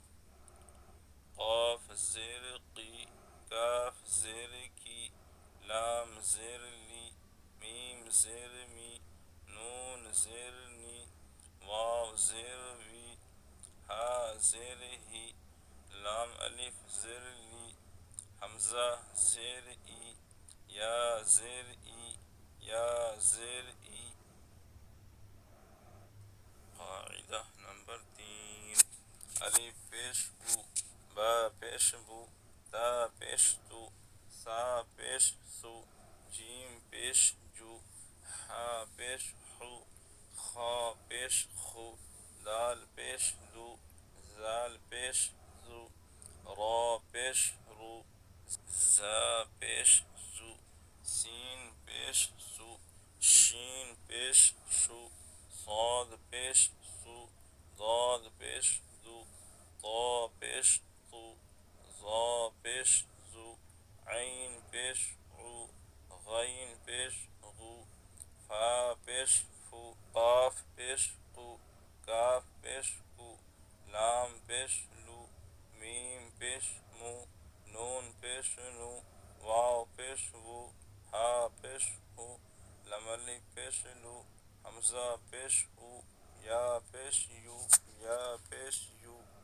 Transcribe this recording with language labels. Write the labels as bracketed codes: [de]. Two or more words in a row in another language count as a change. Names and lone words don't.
[ur] قاف زیر قی، کاف زیر کی، لام زیر لی، میم زیر می، نون زیر نی، واو زیر وی، ہا زیر ہی، لام الف زیر لی، حمزہ زیر ای، یا زیر ای، یا زیر ای۔ قاعدہ نمبر 3، الف پیش بو، با پیش بو، تا پیش تو، سا پیش سو، جیم پیش جو، حا پیش حو، خا پیش خو، دال پیش دو، زال پیش زو، را پیش رو، زا پیش زو، سین پیش سو، شین پیش شو، صاد پیش سو، ضاد پیش دو، طا پیش طو، ظا پیش زو، عین پیش عو، غین پیش غو، فا پیش فو، قاف پیش قو، کاف پیش کو، لام پیش لو، میم پیش مو، نون پیش نو، واو پیش وو، ہا پیش ہو، لام الف پیش لو، حمزہ پیش او، یا پیش یو، یا پیش یو۔